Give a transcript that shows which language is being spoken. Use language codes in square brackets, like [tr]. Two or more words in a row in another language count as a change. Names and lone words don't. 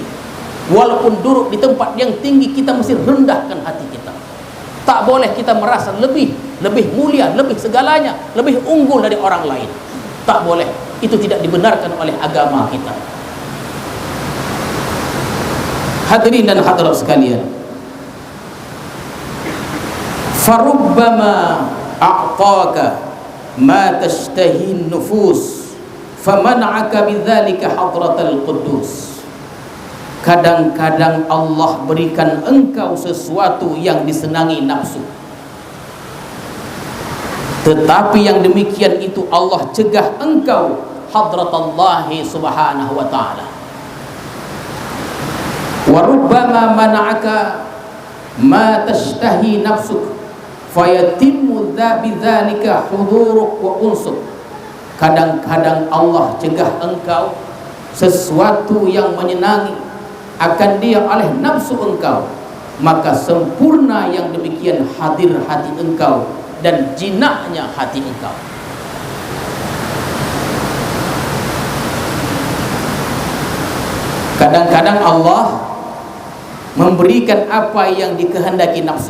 [ms] Walaupun duduk di tempat yang tinggi, kita mesti rendahkan hati kita. Tak boleh kita merasa lebih mulia, lebih segalanya, lebih unggul dari orang lain. Tak boleh. Itu tidak dibenarkan oleh agama kita. Hadirin dan hadirat sekalian, [ar] فربما أعطاك ما تشتهي نفوس فمنعك بذلك حضرة القدس. [ms] Kadang-kadang Allah berikan engkau sesuatu yang disenangi nafsu, tetapi yang demikian itu Allah cegah engkau [ar] حضرة الله سبحانه وتعالى. وربما منعك ما تشتهي نفسك فيتم بذلك حضورك وأنسك. [ms] Kadang-kadang Allah cegah engkau sesuatu yang menyenangi akan dia oleh nafsu engkau, maka sempurna yang demikian hadir hati engkau dan jinaknya hati engkau. Kadang-kadang Allah memberikan apa yang dikehendaki nafsu.